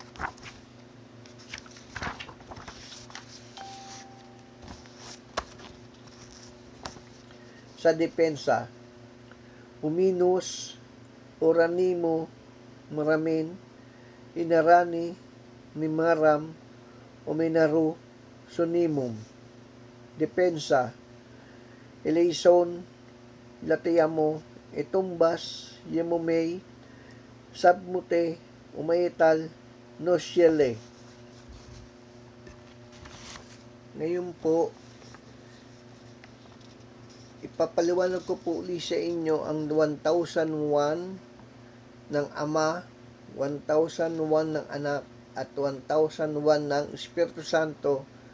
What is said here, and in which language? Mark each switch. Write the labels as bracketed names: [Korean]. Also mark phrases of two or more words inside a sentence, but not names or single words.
[Filipino] Sa depensa, uminus, oranimo, maramin, inarani, mimaram, uminaru, sunimum. Depensa, eleison, latiyamo, itumbas, yemumay, sabmute, umaital, nosyele. Ngayon po, ipapaliwanag ko po uli sa inyo ang 1001 ng Ama, 1001 ng Anak, at 1001 ng Espiritu Santo.